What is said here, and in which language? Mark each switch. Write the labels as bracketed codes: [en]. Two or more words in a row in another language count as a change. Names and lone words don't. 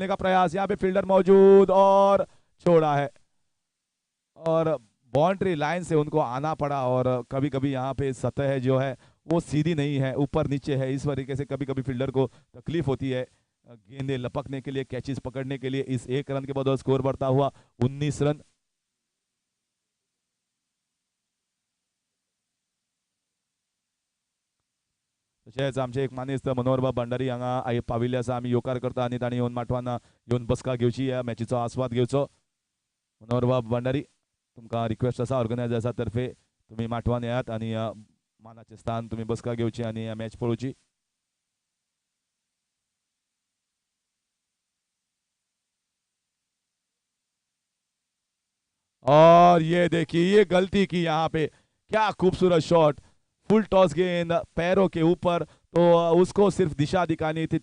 [hi] का प्रयास, यहाँ पे फील्डर मौजूद और छोड़ा है, और [en] boundary line [hi] से उनको आना पड़ा, और कभी कभी यहाँ पे सतह जो है वो सीधी नहीं है, ऊपर नीचे है, इस तरीके से कभी कभी फील्डर को तकलीफ होती है गेंदे लपकने के लिए, कैचेस पकड़ने के लिए। इस 1 रन के बाद स्कोर बढ़ता हुआ 19 रन। [kok] तो तशेंच आमचे एक मानेस्त मनोहरबाब भंडारी हांगा पाविल्ले आसा. आमी येवकार करता आनी तांणी येवन माटवान येवन बसका घेवची, ह्या मॅचीचो आस्वाद घेवचो. मनोहरबाब भंडारी, तुमकां रिक्वेस्ट आसा ऑर्गनायझर्सा तर्फे तुमी माटवान येयात आनी मानाचे स्थान तुमी बसका घेवची आनी मॅच पळोवची. [hi] और ये देखिए ये गलती की यहाँ पे, क्या खूबसूरत शॉट, [en] full toss [hi] गेंद पैरों के ऊपर, तो उसको सिर्फ दिशा दिखानी थी.